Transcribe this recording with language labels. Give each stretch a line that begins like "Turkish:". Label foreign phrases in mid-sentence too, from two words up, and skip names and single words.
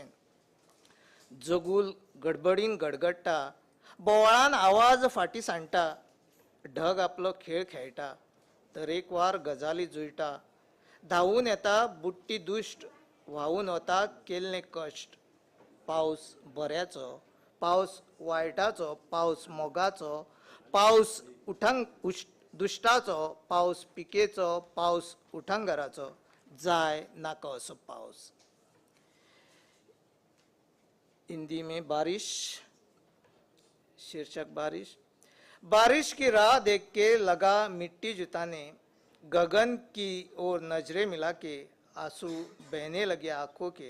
Konkani: जगूल गडबडीन गडगडटा, बोवाळान आवाज फाटी सांडटा, ढग आपलो खेळ खेळटा, तरेकवार गजाली जुळटा, धावून येता बुट्टी दुश्ट, व्हावून वता केल्ले कश्ट। पावस बऱ्याचो, पावस वायटाचो, पावस मोगाचो, पावस दुश्टाचो, पावस पिकेचो, पावस उठंगराचो, जाय नाका असो पावस।
Hindi: हिंदी में बारिश। शीर्षक बारिश। बारिश की राह देख के लगा मिट्टी जुटाने, गगन की ओर नजरें मिला के आंसू बहने लगे आंखों के।